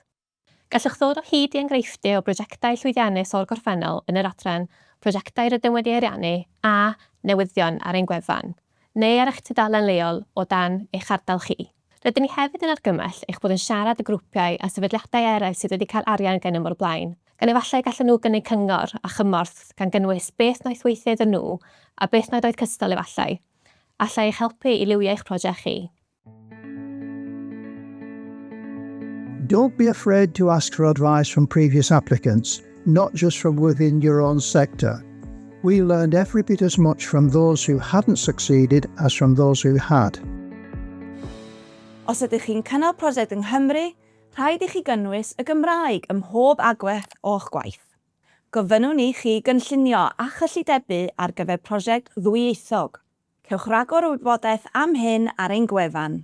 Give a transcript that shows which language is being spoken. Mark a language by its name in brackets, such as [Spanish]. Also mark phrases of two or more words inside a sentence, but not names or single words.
[Welsh] Gallwch ddod o hyd i enghreifftiau o brosiectau llwyddiannus o'r gorffennol yn yr adran prosiectau rydyn wedi ariannu a newyddion ar ein gwefan, neu ar eich tudalen leol o dan eich ardal chi. Rydyn ni hefyd yn argymell eich bod yn siarad y grwpiau a sefydliadau eraill sydd wedi cael arian gen o'r blaen, gan efallai gallen nhw gynnig cyngor a chymorth gan gynnwys beth wnaeth weithio iddyn nhw a beth wnaeth oedd cystal efallai. Allai eich helpu i liwio eich prosiect chi. [English] Don't be afraid to ask for advice from previous applicants, not just from within your own sector. We learned every bit as much from those who hadn't succeeded as from those who had. [Welsh] Os ydych chi'n cynnal prosiect yng Nghymru, rhaid i chi gynnwys y Gymraeg ym mhob agwedd o'ch gwaith. Gofynnwn ni chi gynllunio a chyllidebu ar gyfer prosiect ddwyieithog. Cewch ragor o wybodaeth am hyn ar ein gwefan.